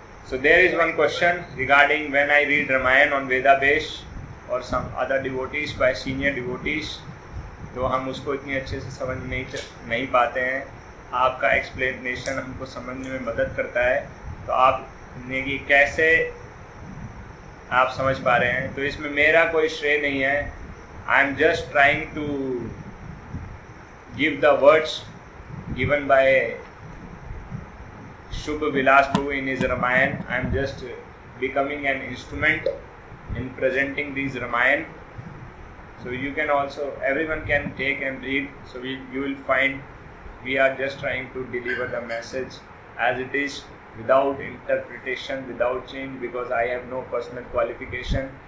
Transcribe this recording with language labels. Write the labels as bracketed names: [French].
[English] So there is one question regarding when I read Ramayana on Veda Base or some other devotees by senior devotees, [Hindi] तो हम उसको इतनी अच्छे से समझ नहीं पाते हैं. आपका एक्सप्लेनेशन हमको समझने में मदद करता है. तो आपने कि कैसे आप समझ पा रहे हैं. तो इसमें मेरा कोई श्रेय नहीं है. [English] I am just trying to give the words given by Shubh Vilas Prabhu in his Ramayana. I am just becoming an instrument in presenting these Ramayana. So you can also, everyone can take and read. So you will find we are just trying to deliver the message as it is, without interpretation, without change, because I have no personal qualification.